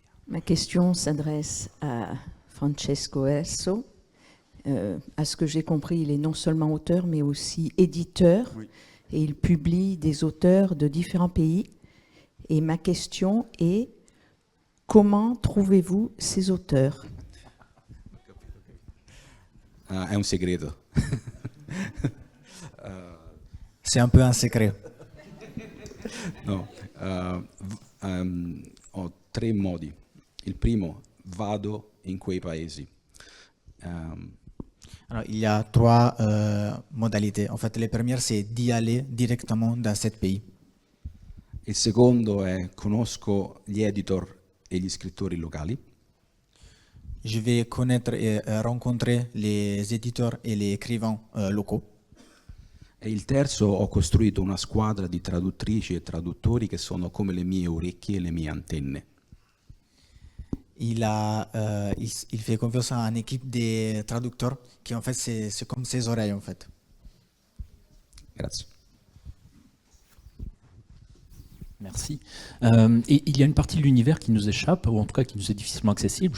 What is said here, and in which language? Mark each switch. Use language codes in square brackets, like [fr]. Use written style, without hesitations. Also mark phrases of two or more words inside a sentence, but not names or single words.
[fr] Ma question s'adresse à Francesco Erso. À ce que j'ai compris, il est non seulement auteur, mais aussi éditeur. Oui. Et il publie des auteurs de différents pays. Et ma question est, comment trouvez-vous ces auteurs? [it] È un segreto. [fr] C'est un peu un secret. [it] No, ho tre modi. Il primo, vado in quei paesi. [fr] Alors, il y a trois modalités. En fait, la première, c'est d'y aller directement dans ce pays. [it] Il secondo è conosco gli editor e gli scrittori locali. [fr] Je vais connaître et rencontrer les éditeurs et les écrivains locaux. [it] E il terzo, ho costruito una squadra di traduttrici e traduttori che sono come le mie orecchie e le mie antenne. [fr] Il fait confiance à une équipe de traducteurs qui, en fait, c'est comme ses oreilles, en fait. [it] Grazie. [fr] Merci. Et il y a une partie de l'univers qui nous échappe, ou en tout cas qui nous est difficilement accessible.